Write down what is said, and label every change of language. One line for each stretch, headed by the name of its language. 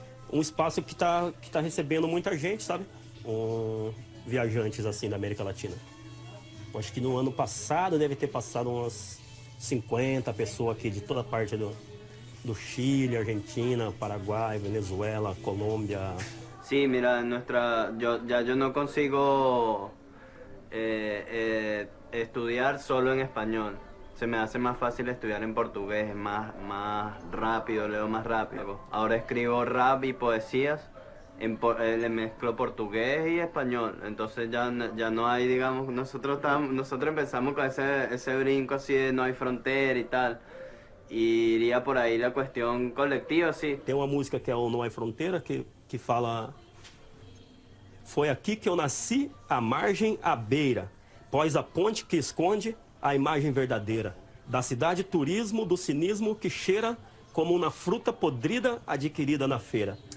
Portuguese: Um espaço que tá recebendo muita gente, sabe? Viajantes, assim, da América Latina. Acho que no ano passado deve ter passado umas 50 pessoas aqui de toda parte do Chile, Argentina, Paraguai, Venezuela, Colômbia.
Spanish: Sí, mira, yo no consigo estudiar solo en español. Se me hace más fácil estudiar en portugués, es más rápido, leo más rápido. Ahora escribo rap y poesías, le mezclo portugués y español. Entonces ya no hay, digamos, nosotros empezamos con ese brinco así de no hay frontera y tal.
Portuguese: E iria por aí a questão coletiva, sim. Tem uma música que é o Não Há Fronteira, que fala: foi aqui que eu nasci, à margem, à beira, pós a ponte que esconde a imagem verdadeira, da cidade turismo, do cinismo que cheira como uma fruta podrida adquirida na feira.